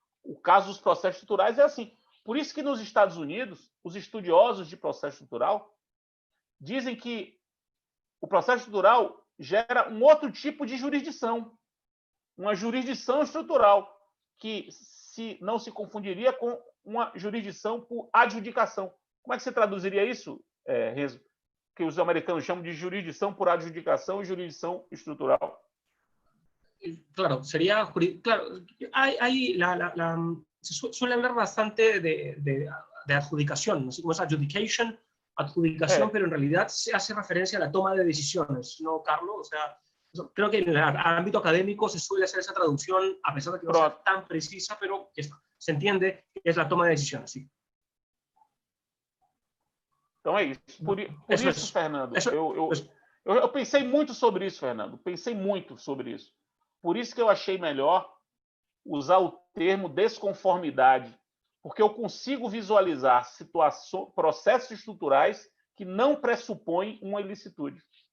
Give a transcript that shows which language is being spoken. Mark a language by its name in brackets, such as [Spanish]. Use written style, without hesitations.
[Portuguese] O caso dos processos estruturais é assim. Por isso que nos Estados Unidos, os estudiosos de processo estrutural dizem que o processo estrutural gera um outro tipo de jurisdição, uma jurisdição estrutural, que não se confundiria com uma jurisdição por adjudicação. Como é que você traduziria isso, Renzo? Que os americanos chamam de jurisdição por adjudicação e jurisdição estrutural. [Spanish] Claro, sería, claro, se suele hablar bastante de adjudicación, no sé cómo es adjudication, pero en realidad se hace referencia a la toma de decisiones, ¿no, Carlos? O sea, creo que en el ámbito académico se suele hacer esa traducción, a pesar de que no sea tan precisa, pero se entiende que es la toma de decisiones, sí. [Portuguese] Então é isso. Por isso, Fernando, eu pensei muito sobre isso, Fernando. Pensei muito sobre isso. Por isso que eu achei melhor usar o termo desconformidade, porque eu consigo visualizar processos estruturais que não pressupõem uma ilicitude.